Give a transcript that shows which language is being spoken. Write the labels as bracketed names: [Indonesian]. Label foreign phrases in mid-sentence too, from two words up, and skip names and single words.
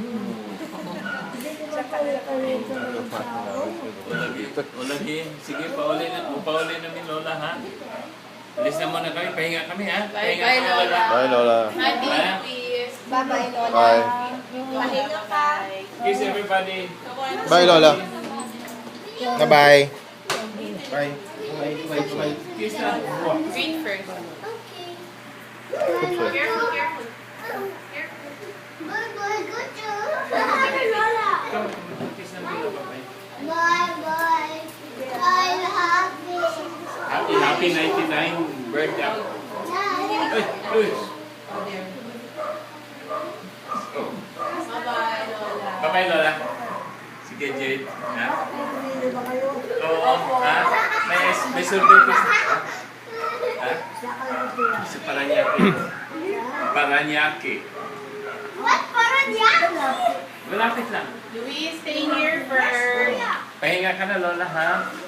[Filipino] Hindi naman pala ng tao. O lagi. Sige, pauli namin Lola, ha? Alis na muna kami, pahinga kami, ha? Pahinga [English] Bye, [Filipino] kami, Lola. [English] Bye, Lola. Happy, Ha? please. Bye-bye, Lola. Bye. [Filipino] Pahinga ka. [English] Kiss everybody. Bye, Lola. Bye-bye. Bye. Bye. [Filipino] Kiss na. [English] Green first. Okay. Careful, careful. Bye-bye, good job. [Filipino] Ikaw, kiss na muna, [English] bye-bye. Bye-bye. I'm happy. Happy 99 birthday. Ay, uy. Oh. Bye-bye, Lola. Bye-bye, Lola. Sige, Jade. Ha? [Filipino] Hindi ba kayo? Oo. Ha? May survey ko. Ha? Saka lang sila. Sa Paranaque. Paranaque. What? Parang yan? Malapit lang. [English] Louise, stay here first. [Filipino] Pahinga ka na, Lola, ha?